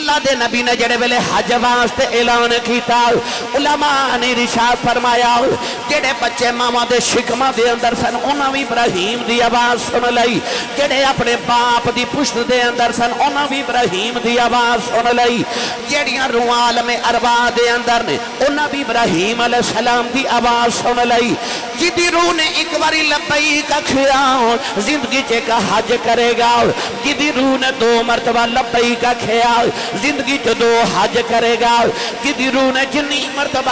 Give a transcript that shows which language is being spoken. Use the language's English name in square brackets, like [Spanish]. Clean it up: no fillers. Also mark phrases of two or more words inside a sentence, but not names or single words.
[Punjabi] اللہ دے نبی نے جڑے ویلے حج واسطے اعلان کیتا علماء نے ارشاد فرمایا جڑے بچے ماواں دے شکماں دے اندر سن انہاں بھی ابراہیم دی آواز سن لئی جڑے اپنے باپ دی پشت دے اندر سن انہاں بھی ابراہیم دی آواز سن لئی جڑیاں روح عالم ارواح دے اندر نے انہاں بھی ابراہیم علیہ السلام دی آواز سن لئی جدی روح نے ایک باری لبیک آکھیا زندگی چ کا حج کرے گا جدی روح نے 2 مرتبہ لبیک آکھیا زندگی چ 2 حج کرے گا جدی روح نے جنی مرتبہ